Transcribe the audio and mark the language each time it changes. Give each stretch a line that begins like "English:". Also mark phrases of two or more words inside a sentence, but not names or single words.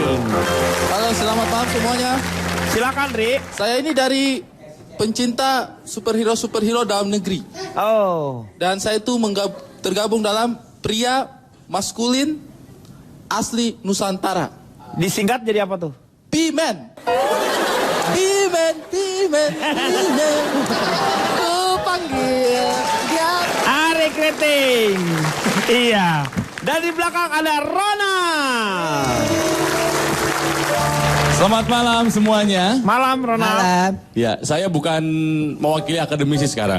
Indonesian: Halo, selamat malam semuanya. Silakan, Ri. Saya ini dari pencinta superhero dalam negeri. Oh. Dan saya itu tergabung dalam pria maskulin asli Nusantara. Disingkat jadi apa tuh? P-Man. P-Man, P-Man, P-Man. Ku panggil dia. Ari Kriting. Iya. Dan di belakang ada Rona. Selamat malam semuanya. Malam, Rona. Malam. Ya, saya bukan mewakili akademisi sekarang.